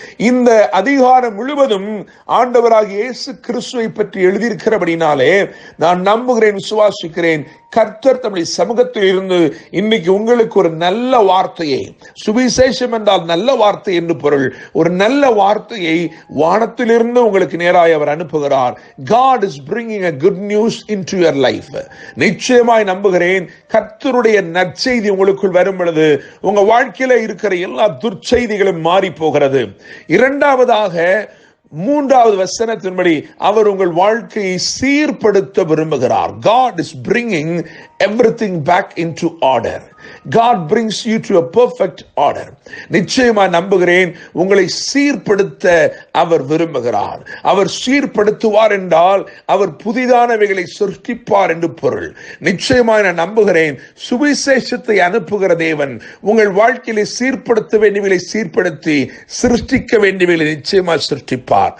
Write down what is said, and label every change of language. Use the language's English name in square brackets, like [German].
[Tamil] இந்த அதிகாரம் முழுவதும் ஆண்டவராகிய இயேசு கிறிஸ்துவை பற்றி எழுதியிருக்கிறபடினாலே நான் நம்புகிறேன், விசுவாசிக்கிறேன், கர்த்தர் தம்முடைய சமூகத்தில் இருந்து இன்னைக்கு உங்களுக்கு ஒரு நல்ல வார்த்தையை, சுவிசேஷம் என்றால் நல்ல வார்த்தை என்று பொருள், ஒரு நல்ல வார்த்தையை வானத்திலிருந்து உங்களுக்கு நேராக அவர் அனுப்புகிறார். [English] God is bringing a good news into your life. [Tamil] நிச்சயமாய் நம்புகிறேன், கர்த்தருடைய நற்செய்தி உங்களுக்குள் வரும் பொழுது உங்க வாழ்க்கையில இருக்கிற எல்லா துர்ச்செய்திகளும் மாறி போகிறது. 2வதாக 3வது வசனத்தின்படி அவர் உங்கள் வாழ்க்கையை சீர்படுத்த விரும்புகிறார். [English] God is bringing everything back into order. God brings you to a perfect order. [Tamil] நிச்சயமா நம்புகிறேன், உங்களை சீர்படுத்த அவர் விரும்புகிறார். அவர் சீர்படுத்துவார் என்றால் அவர் புதிதானவைகளை சிருஷ்டிப்பார் என்று பொருள். நிச்சயமாக நான் நம்புகிறேன், சுவிசேஷத்தை அனுப்புகிற தேவன் உங்கள் வாழ்க்கையிலே சீர்படுத்த வேண்டியவைகளை சீர்படுத்தி சிருஷ்டிக்க வேண்டியவைகளை நிச்சயமாக சிருஷ்டிப்பார்.